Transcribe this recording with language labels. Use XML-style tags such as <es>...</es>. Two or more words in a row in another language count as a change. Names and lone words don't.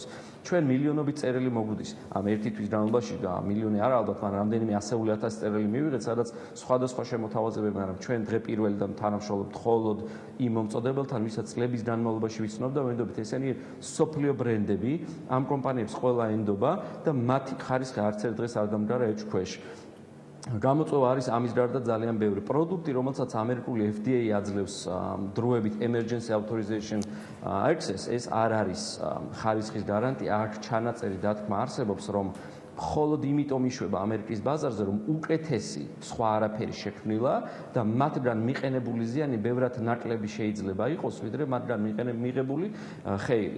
<ka>ჩვენ მილიონობით წერილი მოგვდის. ამ ერთი თვის განმავლობაში მილიონი არა ალბათ, მაგრამ რამდენიმე ასეული ათასი წერილი მივიღეთ, სადაც სხვადასხვა შემოთავაზებები, მაგრამ ჩვენ დღე პირველი და თანამშრომლობთ მხოლოდ იმ მომწოდებელთან, ვისაც წლების განმავლობაში ვიცნობ და ვენდობთ, ესენი სოფლიო ბრენდები, ამ კომპანიებს ყველა ენდობა და მათი ხარისხი არც ერთ დღეს არ დამდგარა ეჭვ ქვეშ. გამოწვევა არის ამის გარდა ძალიან ბევრი პროდუქტი, რომელსაც ამერიკული FDA აძლევს დროებით</ka> <en>emergency authorization access,</en> <ka>ეს არ არის ხარისხის გარანტია, აქ ჩანაწერი დათქმა არსებობს, რომ მხოლოდ იმიტომ იშვება ამერიკის ბაზარზე, რომ უკეთესი სხვა არაფერი შექმნილა და მათგან მიყენებული ზიანი ბევრად ნაკლები შეიძლება იყოს, ვიდრე მათგან მიღებული ხეილი.</ka>